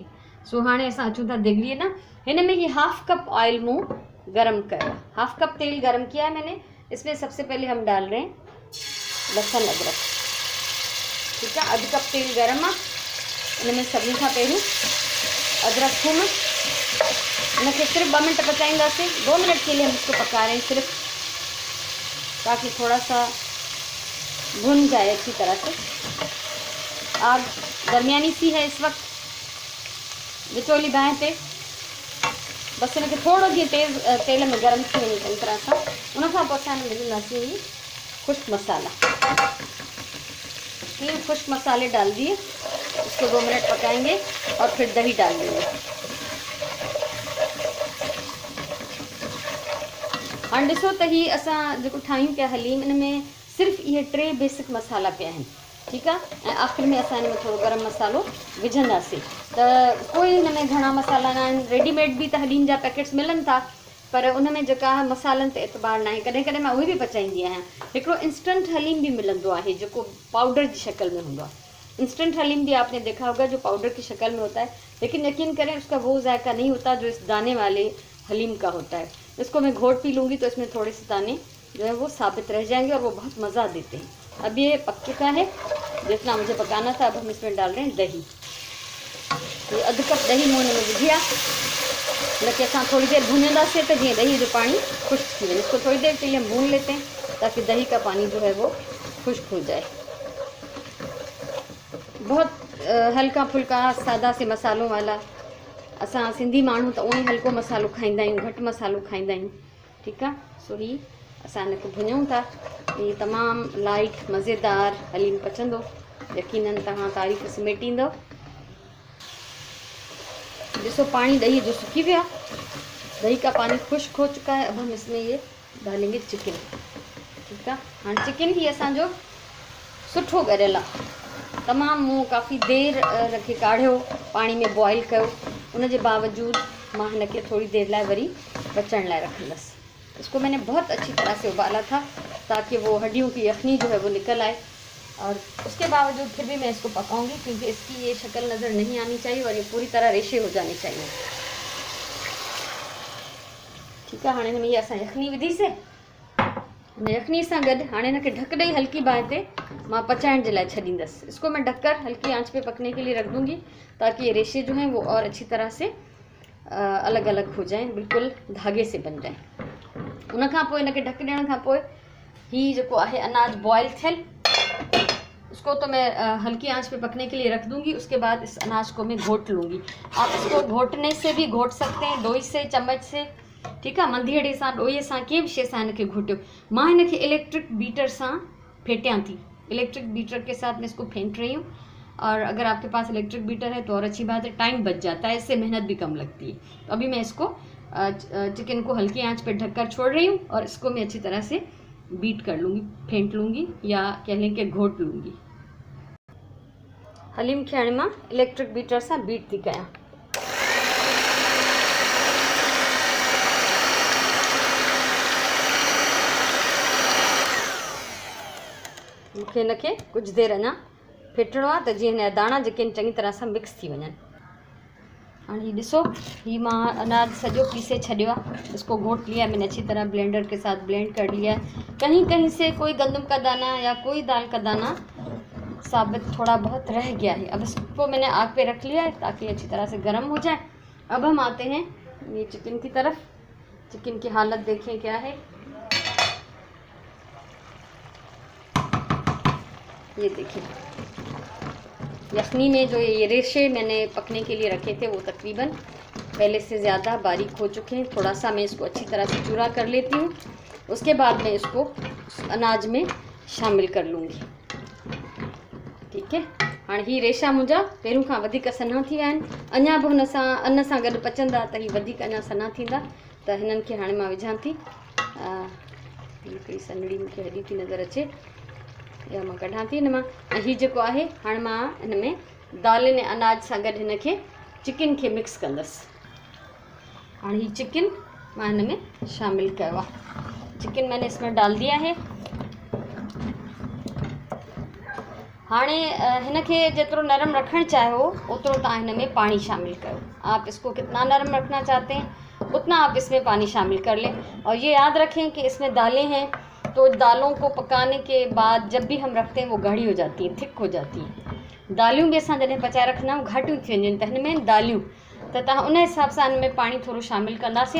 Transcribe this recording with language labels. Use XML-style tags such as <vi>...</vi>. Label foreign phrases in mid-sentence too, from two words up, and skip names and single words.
<sd>सो हाँ असां अचूं था देगड़ीअ ना। हिन में ये 1/2 कप ऑयल मूँ गरम कया,</sd> <hi>1/2 कप तेल गरम किया है मैंने। इसमें सबसे पहले हम डाल रहे हैं लहसुन अदरक। ठीक है,</hi> <sd>1/2 कप तेल गरम आहे, इनमें सभिनी खां पहिरियों अदरक थूम इनके सिर्फ 2 मिनट पचाईंदासीं।</sd> <hi>2 मिनट के लिए हम इसको पका रहे हैं सिर्फ, ताकि थोड़ा सा भुन जाए अच्छी तरह से। आग दरमियानी सी है इस वक्त,</hi> <sd>विचोली बाहि पे। बसि इनखे थोरो जीअं तेल में गरम थी वञे चङी तरह सां। उन खां पोइ असां हिन में विझंदासीं खुश्क मसाला।</sd> <hi>3 खुश्क मसाले डाल दिए, इसको 2 मिनट पकाएंगे और फिर दही डाल देंगे।</hi> <sd>हाणे ॾिसो त ही असां जेको ठाहियूं पिया हलीम, इन में सिर्फ़ु इहे 3 बेसिक मसाला पिया आहिनि, ठीकु आहे। ऐं आख़िर में असां हिन में थोरो गरम मसालो विझंदासीं। त कोई हिन में घणा मसाला न आहिनि, रेडीमेड बि त हलीम जा पैकेट्स मिलनि था, पर उन में जेका मसालनि ते एतबार न आहे। कॾहिं कॾहिं मां उहे बि पचाईंदी आहियां। हिकिड़ो इंस्टेंट हलीम भी मिलंदो आहे जेको</sd> <hi>पाउडर की शक्ल में होंगे। इंस्टेंट हलीम भी आपने देखा होगा जो पाउडर की शक्ल में होता है, लेकिन यकीन करें उसका वो जायका नहीं होता जो इस दाने वाले हलीम का होता है। इसको मैं घोट पी लूँगी तो इसमें थोड़े से दाने जो है वो साबित रह जाएंगे और वो बहुत मज़ा देते हैं। अब ये पक चुका है जितना मुझे पकाना था। अब हम इसमें डाल रहे हैं दही।</hi> <sd>ये अध कप दही मूं में विझी आहे। हिनखे असां थोड़ी देर भूनंदासीं तो जीअं दही जो पानी खुश्क थी वञे।</sd> <hi>इसको थोड़ी देर के लिए हम भून लेते हैं ताकि दही का पानी जो है वो खुश्क हो जाए। बहुत हल्का फुल्का सादा से मसालों वाला।</hi> <sd>असां सिंधी माण्हू त उहो ई हल्को मसालो खाईंदा आहियूं, घटि मसालो खाईंदा आहियूं, ठीकु आहे। सो ही असां हिनखे भुञूं था। ये तमामु लाइट मज़ेदार हलीम पचंदो, यकीनन तव्हां तारीफ़ समेटींदव। ॾिसो पानी दही जो सूखी गया,</sd> <hi>दही का पानी खुश्क हो चुका है। अब हम इसमें ये डालेंगे चिकन, ठीक है।</hi> <sd>हाँ चिकन ही असांजो सुठो ॻरियल आहे। तमामु मूं काफ़ी देर रखे काढ़ियो, पानी में बॉयल कयो, उनके बावजूद मां हिनखे थोड़ी देर लाइ वरी बचण लाइ रखंदसि।</sd> <hi>इसको मैंने बहुत अच्छी तरह से उबाला था ताकि वो हड्डियों की यखनी जो है वो निकल आए, और उसके बावजूद फिर भी मैं इसको पकाऊंगी क्योंकि इसकी ये शक्ल नज़र नहीं आनी चाहिए और ये पूरी तरह रेशे हो जाने चाहिए, ठीक है।</hi> <sd>हाँ हिन असां यखनी विधी से यखनी से गॾु हाणे हिनखे ढक ॾेई हल्की बाहि ते मां पचाइण जे लाइ छॾींदसि।</sd> <hi>इसको मैं ढककर हल्की आंच पे पकने के लिए रख दूंगी ताकि ये रेशे जो हैं वो और अच्छी तरह से अलग अलग हो जाएं, बिल्कुल धागे से बन जाएं।</hi> <sd>उन खां पोइ हिनखे ढक ॾियण खां पोइ ही जेको आहे अनाज बॉयल थियल,</sd> <hi>उसको तो मैं हल्की आंच पे पकने के लिए रख दूंगी। उसके बाद इस अनाज को मैं घोट लूँगी। आप इसको घोटने से भी घोट सकते हैं, डोई से, चम्मच से, ठीक है।</hi> <sd>मंधीअड़े सां, डोईअ सां, कंहिं बि शइ सां हिनखे घोटियो। मां हिनखे इलेक्ट्रिक बीटर सां फेटियां थी।</sd> <hi>इलेक्ट्रिक बीटर के साथ मैं इसको फेंट रही हूँ, और अगर आपके पास इलेक्ट्रिक बीटर है तो और अच्छी बात है, टाइम बच जाता है, इससे मेहनत भी कम लगती है। तो अभी मैं इसको चिकन को हल्की आंच पे ढककर छोड़ रही हूँ और इसको मैं अच्छी तरह से बीट कर लूँगी, फेंट लूँगी, या कह लें कि घोट लूँगी।</hi> <sd>हलीम खे हाणे मां इलेक्ट्रिक बीटर सां बीट थी कयां। मूंखे हिनखे कुछ देर अञा फेटणो आहे त जीअं हिन जा दाणा जेके आहिनि चङी तरह सां मिक्स थी वञनि। हाणे हीउ ॾिसो, हीउ मां अनाज सॼो पीसे छॾियो आहे।</sd> <hi>इसको घोट लिया मैंने अच्छी तरह, ब्लेंडर के साथ ब्लेंड कर लिया है। कहीं कहीं से कोई गंदम का दाना या कोई दाल का दाना साबित थोड़ा बहुत रह गया है। अब इसको मैंने आग पे रख लिया है ताकि अच्छी तरह से गर्म हो जाए। अब हम आते हैं ये चिकन की तरफ। चिकन की हालत देखें क्या है, ये देखिए। यखनी में जो ये रेशे मैंने पकने के लिए रखे थे वो तकरीबन पहले से ज़्यादा बारीक हो चुके हैं। थोड़ा सा मैं इसको अच्छी तरह से चूरा कर लेती हूँ, उसके बाद मैं इसको अनाज में शामिल कर लूँगी, ठीक है।</hi> <sd>हाँ ही रेशा मुंहिंजा पहिरियों खां वधीक सन्हा थी विया आहिनि। अञा बि हुन सां अन्न सां गॾु पचंदा त ही वधीक अञा सन्हा थींदा। त हिननि खे हाणे मां विझां थी। हिकिड़ी सनड़ी मूंखे हॾी थी नज़र अचे, या मां कढां थी हिन मां। ऐं हीउ जेको आहे हाणे मां हिन में दालनि ऐं अनाज सां गॾु हिन खे चिकन खे मिक्स कंदसि। हाणे हीउ चिकन मां हिन में शामिल कयो आहे।</sd> <hi>चिकन मैंने इसमें डाल दिया है।</hi> <sd>हाणे हिन खे जेतिरो नरम रखणु चाहियो ओतिरो तव्हां हिन में पानी शामिल करो।</sd> <hi>आप इसको कितना नरम रखना चाहते हैं उतना आप इसमें पानी शामिल कर लें। और ये याद रखें कि इसमें दालें हैं, तो दालों को पकाने के बाद जब भी हम रखते हैं वो गाढ़ी हो जाती हैं, थिक हो जाती हैं।</hi> <sd>दालियूं भी असां जॾहिं पचाए रखंदा आहियूं घाटियूं थी वञनि, त हिन में दालियूं त तव्हां उन हिसाब सां हिन में पाणी थोरो शामिलु कंदासीं।</sd>